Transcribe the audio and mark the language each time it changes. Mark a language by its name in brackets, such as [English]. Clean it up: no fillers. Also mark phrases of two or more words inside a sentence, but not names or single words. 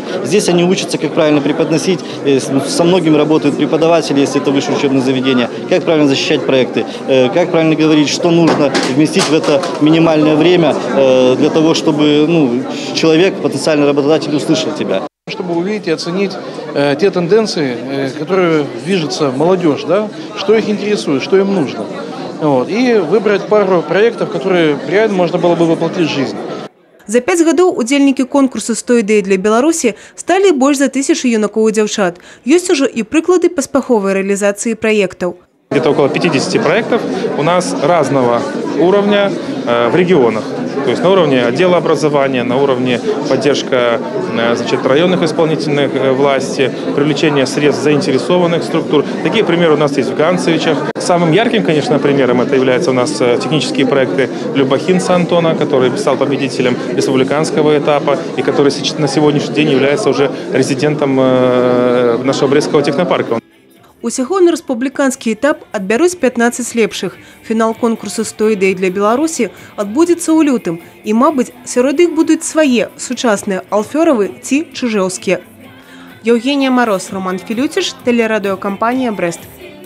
[Russian] Здесь они учатся, как правильно преподносить, со многими работают преподаватели, если это высшее учебное заведение, как правильно защищать проекты, как правильно говорить, что нужно вместить в это минимальное время для того, чтобы человек, потенциальный работодатель, услышал тебя. Чтобы увидеть и оценить те тенденции, которые движется молодежь, да, что их интересует, что им нужно. Вот, и выбрать пару проектов, которые реально можно было бы воплотить в жизнь. [Belarusian] За 5 гадоў удзельнікі конкурсу «100 ідэй для Беларусі» сталі больш за 1000 юнакоў і дзяўчат. Ёсць ужо і прыклады паспяховай рэалізацыі праектаў. [Russian] Где-то около 50 проектов у нас разного уровня в регионах. То есть на уровне отдела образования, на уровне поддержка районных исполнительных властей, привлечение средств заинтересованных структур. Такие примеры у нас есть в Ганцевичах. Самым ярким, конечно, примером это являются у нас технические проекты Любахинца Антона, который стал победителем республиканского этапа и который на сегодняшний день является уже резидентом нашего Брестского технопарка. [Belarusian] Усяго на рэспубліканскі этап адбяруць 15 лепшых. Фінал конкурсу «100 ідэй для Беларусі» адбудзецца ў лютым. І, мабыць, сярод іх будуць свае, сучасныя, алфёравы ці чыжэўскія. [Russian] Евгения Мороз, Роман Филютиш, телерадиокомпания «Брест».